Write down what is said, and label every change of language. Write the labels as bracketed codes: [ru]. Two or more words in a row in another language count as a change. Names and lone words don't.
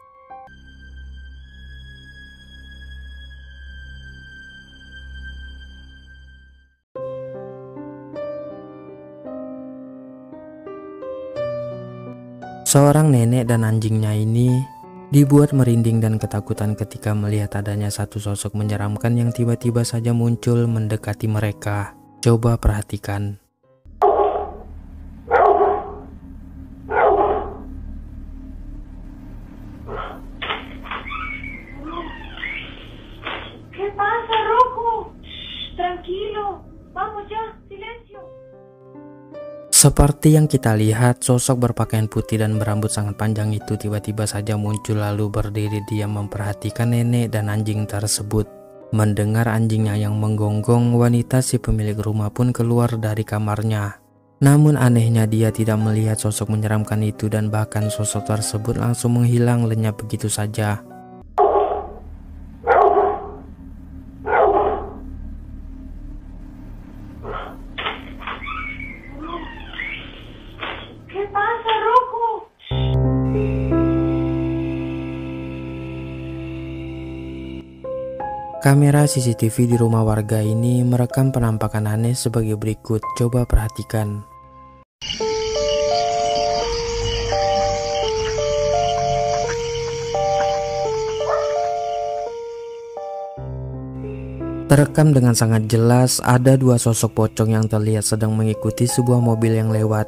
[id] Seorang nenek dan anjingnya ini dibuat merinding dan ketakutan ketika melihat adanya satu sosok menyeramkan yang tiba-tiba saja muncul mendekati mereka. Coba perhatikan. [es] ¿Qué pasa, Rocco? Tranquilo, vamos ya, silencio. [id] Seperti yang kita lihat, sosok berpakaian putih dan berambut sangat panjang itu tiba-tiba saja muncul lalu berdiri diam memperhatikan nenek dan anjing tersebut. Mendengar anjingnya yang menggonggong, wanita si pemilik rumah pun keluar dari kamarnya. Namun anehnya dia tidak melihat sosok menyeramkan itu dan bahkan sosok tersebut langsung menghilang lenyap begitu saja. [es] ¿Qué pasa, Rocco? [id] Kamera CCTV di rumah warga ini merekam penampakan aneh sebagai berikut. Coba perhatikan. Terekam dengan sangat jelas ada dua sosok pocong yang terlihat sedang mengikuti sebuah mobil yang lewat.